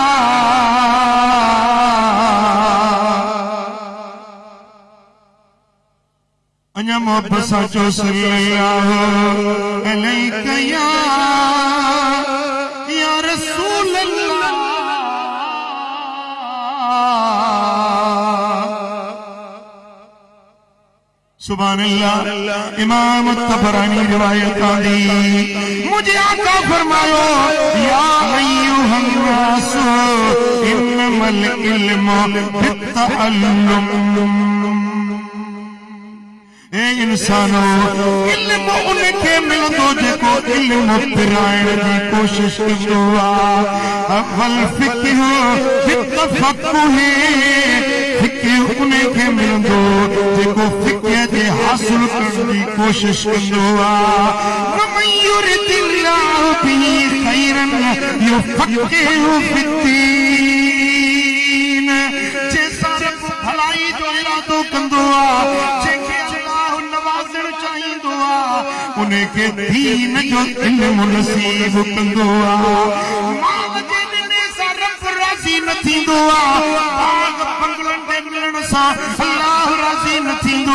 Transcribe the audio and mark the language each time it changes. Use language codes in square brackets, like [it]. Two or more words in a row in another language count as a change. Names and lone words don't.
[sd] अञा मोहब्बत सां चओ [ar] صلى الله عليه يا رسول الله. سبحان الله. [sd] इमाम तबरानी रिवायत आंदी मुझे आका फरमायो [ar] يا أيها الناس إنما العلم بالتعلم. [sd] ए इंसानो इल्म उनखे मिलंदो जेको इल्म पिराइण जी कोशिश कंदो आहे। अव्वल [ar] فكر بالتفقه [sd] फिक्र उन्हें खे मिलंदो जेको फिक्र जे हासिल करण जी कोशिश कंदो आहे [ar] ومن يرد الله به خيرا يفقهه في الدين [sd] जे सारे भलाई जो इरादो कंदो आहे जेके अल्लाह नवाज़ण चाहींदो आहे उन्हें खे दीन जो इल्म नसीब कंदो आहे माल जे ॾिने सां रब राज़ी न थींदो आहे बाग बंगलनि जे मिलण सां अल्लाह राज़ी न थींदो